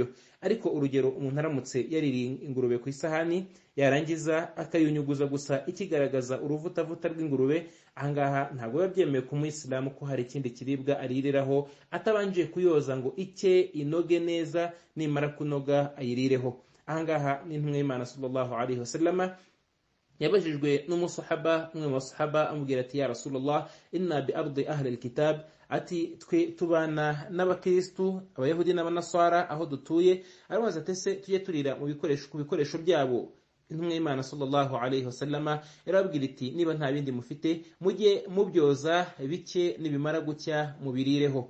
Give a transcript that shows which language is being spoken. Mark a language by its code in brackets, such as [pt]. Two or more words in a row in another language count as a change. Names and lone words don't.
[rw] Ariko urugero, umuntu aramutse yaririye ingurube ku isahani, yarangiza akayunyuguza gusa ikigaragaza uruvutavuta rw'ingurube, ahangaha ntabwo biba byemewe ku muyisilamu ko hari ikindi kiribwa aririraho atabanje kuyoza ngo icye inoge neza, nimara kunoga ayirireho. Ahangaha n'intumwa y'Imana [ar] صلى الله عليه وسلم [rw] yabajijwe n'umusahaba, umwe mu basahaba amubwira ati: [ar] يا رسول الله إنا بأرض أهل الكتاب, [rw] ati twe tubana n'abakristu, abayahudi n'abanaswara aho dutuye. Arabaza ati ese tujye turira ku bikoresho byabo? Intumwa y'Imana [ar] صلى الله عليه وسلم [rw] yarababwira iti: niba nta bindi mufite, mujye mubyoza bike, nibimara gucya mubirireho.